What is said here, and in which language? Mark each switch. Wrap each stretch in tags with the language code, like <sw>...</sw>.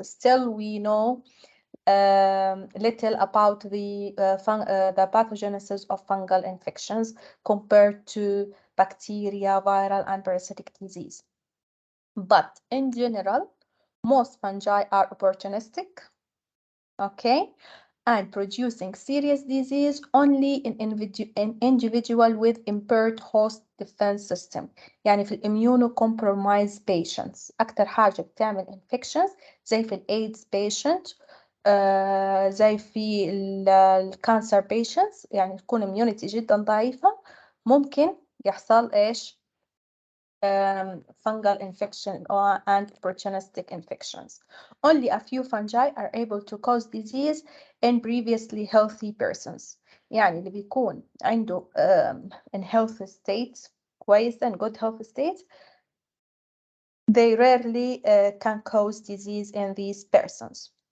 <en>Still, we know little about the pathogenesis of fungal infections compared to bacteria, viral, and parasitic disease. But in general, most fungi are opportunistic, okay, and producing serious disease only in individual with impaired host defense system.</en> <ar>يعني في</ar> <en>immunocompromised patients</en> <ar>أكتر حاجة بتعمل infections زي في AIDS patient, زي في الكانسر patients, يعني تكون immunity جدا ضعيفة ممكن يحصل إيش</ar> <en>fungal infection and opportunistic infections. Only a few fungi are able to cause disease in previously healthy persons.</en> <ar>يعني اللي بيكون عنده</ar> <en>in healthy state كويس and good healthy state, they rarely can cause disease in these persons.</en>